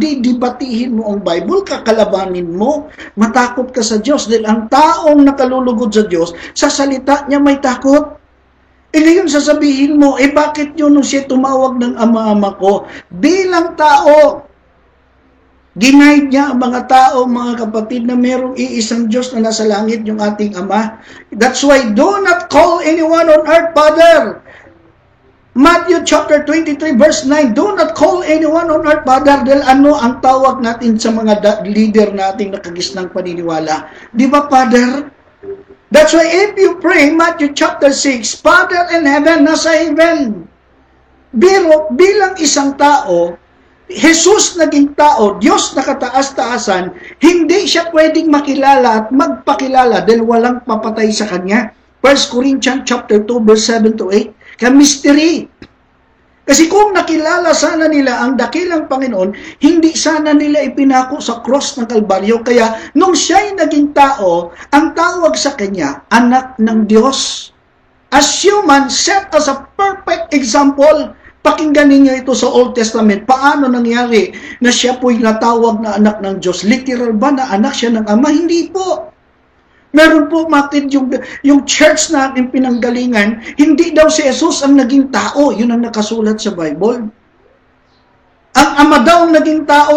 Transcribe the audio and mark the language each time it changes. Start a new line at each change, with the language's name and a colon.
Filipino: Didibatihin mo ang Bible, kakalabanin mo, matakot ka sa Diyos dahil ang taong nakalulugod sa Diyos, sa salita niya may takot. Ngayon sasabihin mo, bakit yun nung siya tumawag ng ama-ama ko? Bilang tao, ginaid niya ang mga tao, mga kapatid, na merong iisang Diyos na nasa langit, yung ating Ama.
English: That's why, do not call anyone on earth Father. Matthew chapter 23 verse 9, do not call anyone on earth Father.
Filipino: Dahil ano ang tawag natin sa mga leader nating nakagisnang paniniwala? Di ba, Father?
English: That's why if you pray, Matthew chapter 6, Father in heaven,
Filipino: nasa heaven. Bilang isang tao, Jesus naging tao, Diyos na kataas-taasan, hindi siya pwedeng makilala at magpakilala dahil walang papatay sa Kanya.
English: 1 Corinthians chapter 2, verse 7 to 8,
Filipino: kaya
English: mystery.
Filipino: Kasi kung nakilala sana nila ang dakilang Panginoon, hindi sana nila ipinako sa cross ng Kalbaryo. Kaya nung siya'y naging tao, ang tawag sa kanya, anak ng Diyos.
English: As human, set as a perfect example.
Filipino: Pakinggan ninyo ito sa Old Testament. Paano nangyari na siya po'y natawag na anak ng Diyos? Literal ba na anak siya ng Ama? Hindi po. Meron po makit yung church natin pinanggalingan, hindi daw si Jesus ang naging tao. Yun ang nakasulat sa Bible. Ang Ama daw ang naging tao.